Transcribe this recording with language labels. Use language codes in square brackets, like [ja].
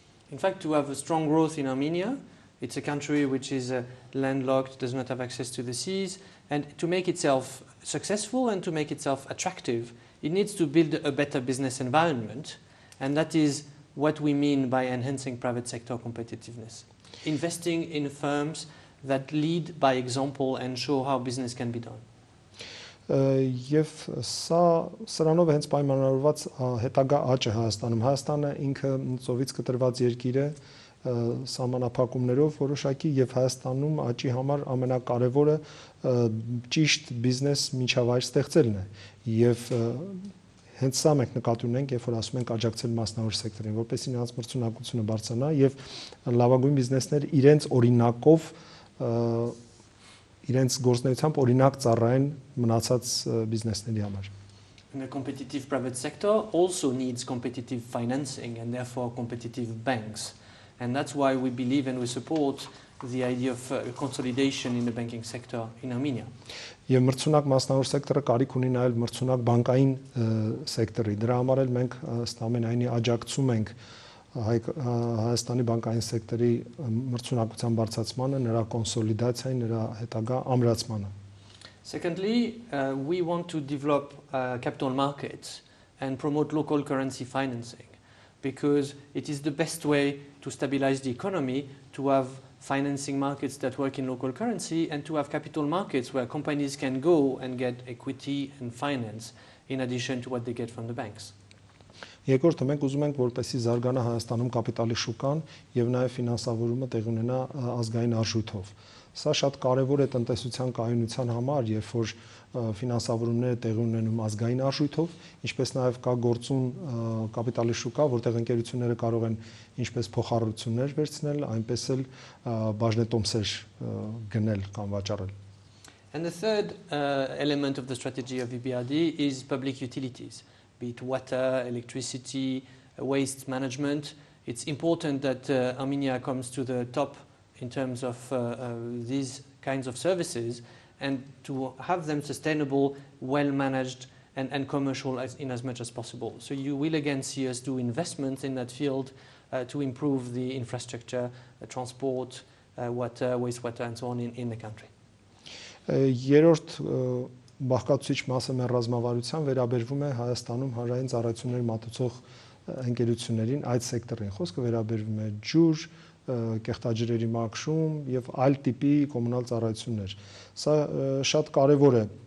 [en] In fact, to have a strong growth in Armenia, it's a country which is landlocked, does not have access to the seas, and to make itself successful and to make itself attractive, it needs to build a better business environment, and that is what we mean by enhancing private sector competitiveness. Investing in firms that lead by example and show how business can be done. [hy] Եվ սրանով հենց պայմանավորված հետագա աճը Հայաստանում։ Հայաստանը ինքը ծովից կտրված երկիր է սահմանափակումներով որոշակի եւ Հայաստանում աճի համար ամենակարևորը ճիշտ բիզնես միջավայր ստեղծելն է։ Եվ հենց սա մենք նկատի ունենք, երբ որ ասում ենք աջակցել մասնավոր սեկտորին, որպեսզի նրանց մրցունակությունը բարձրանա եւ լավագույն բիզնեսներ իրենց օրինակով իրենց գործունեությամբ օրինակ ծառայեն մնացած բիզնեսների համար։ [en] And the competitive private sector also needs competitive financing and therefore competitive banks. And that's why we believe and we support the idea of consolidation in the banking sector in Armenia. [hy] Եվ մրցունակ մասնավոր սեկտորը կարիք ունի նաև մրցունակ բանկային սեկտորի։ Դրա համար էլ մենք ստամենայնի աջակցում ենք Հայաստանի բանկային սեկտորի մրցունակության բարձրացմանը, նրա կոնսոլիդացիային, նրա հետագա ամրացմանը։ [en] Secondly, we want to develop capital markets and promote local currency financing because it is the best way to stabilize the economy, to have financing markets that work in local currency and to have capital markets where companies can go and get equity and finance in addition to what they get from the banks. [hy] Երկրորդը մենք ուզում ենք որպեսզի զարգանա Հայաստանում կապիտալի շուկան եւ նաեւ ֆինանսավորումը տեղի ունենա ազգային արժույթով։ Սա շատ կարեւոր է տնտեսության կայունության համար, երբ որ ֆինանսավորումները տեղի ունենում ազգային արժույթով, ինչպես նաեւ կա գործուն կապիտալի շուկա, որտեղ ընկերությունները կարող են ինչպես փոխառություններ վերցնել, այնպես էլ բաժնետոմսեր գնել կամ վաճառել։ [en] And the third element of the strategy of EBRD is public utilities, be it water, electricity, waste management. It's important that Armenia comes to the top in terms of these kinds of services and to have them sustainable, well managed and commercial in as much as possible. So you will again see us do investments in that field to improve the infrastructure, transport, water, wastewater and so on in the country. [hy] Երրորդ բաղկացուցիչ մասը մեր ռազմավարության վերաբերվում է Հայաստանում հանրային ծառայություններ մատուցող ընկերություններին, այդ սեկտորին։ Խոսքը վերաբերվում է ջուր, կեղտաջրերի մաքրում եւ այլ տիպի կոմունալ ծառայություններ։ Սա շատ կարեւոր է